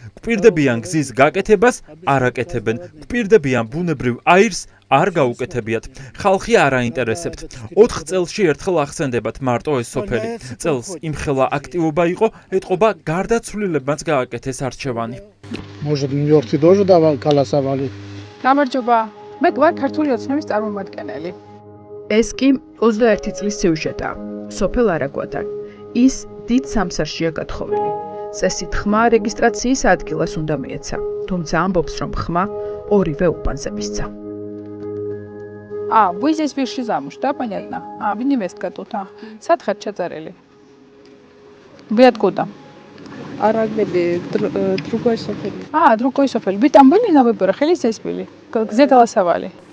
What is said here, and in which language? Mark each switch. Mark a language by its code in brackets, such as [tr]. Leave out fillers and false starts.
[ka] გვპირდებიან გზის გაკეთებას, არ აკეთებენ. გვპირდებიან ბუნებრივ აირს, არ გაუკეთებიათ. ხალხი არ აინტერესებთ. 4 წელში ერთხელ ახსენდებათ მარტო ეს სოფელი. წელს იმხელა აქტივობა იყო, ეტყობა გარდაცვლილებმაც გააკეთეს არჩევანი. [ru] Может, мёртвый тоже голосовали? [ka] გამარჯობა. მე გვარ ქართული ოცნების წარმომადგენელი. ეს კი 21 წლის სიუჟეტა. სოფელ არაგვადან. ის დიდ სამსარშია გათხოვილი. წესით ხმა რეგისტრაციის ადგილას უნდა მიეცა. თუმცა ამბობს, რომ ხმა ორივე უბანზე მისცა. [ru] Вы здесь вышли замуж, да, понятно? Вы невестка тут, Садхар Чацарели. Вы откуда? Арагбели, другой софель. Другой софель. Вы там были на выборах или здесь были? Где голосовали?